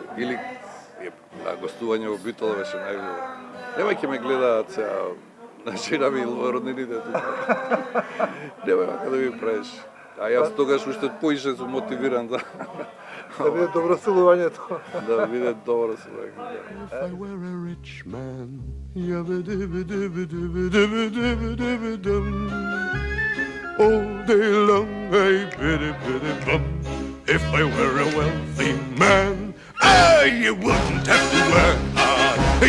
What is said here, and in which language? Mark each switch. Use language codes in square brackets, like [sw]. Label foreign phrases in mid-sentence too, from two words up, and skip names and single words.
[mk] Или гостување во Битола беше најубаво. Немој ќе ме гледаат сега, жена ми роднините тука. Немој вака да ми правиш. А јас тогаш уште поише сум мотивиран да биде добро силувањето. да биде добро силување. [en] If I were a rich man, all day long I biddy-biddy-bum. If I were a wealthy man, I wouldn't have to work hard.